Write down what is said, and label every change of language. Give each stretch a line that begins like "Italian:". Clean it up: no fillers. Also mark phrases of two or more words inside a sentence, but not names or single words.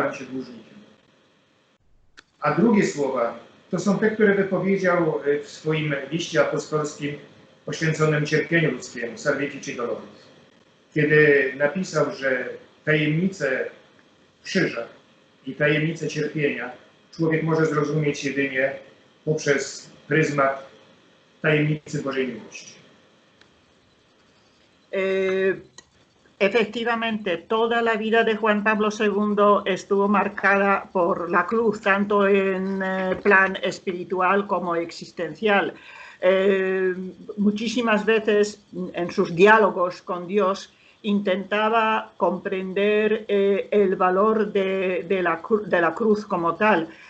Polish: A drugie słowa to są te, które wypowiedział w swoim liście apostolskim poświęconym cierpieniu ludzkiemu, Salvifici Doloris, kiedy napisał, że tajemnicę krzyża i tajemnicę cierpienia człowiek może zrozumieć jedynie poprzez pryzmat tajemnicy Bożej miłości.
Spanish: Efectivamente, toda la vida de Juan Pablo II estuvo marcada por la cruz, tanto en plan espiritual como existencial. Muchísimas veces en sus diálogos con Dios intentaba comprender el valor de la cruz como tal.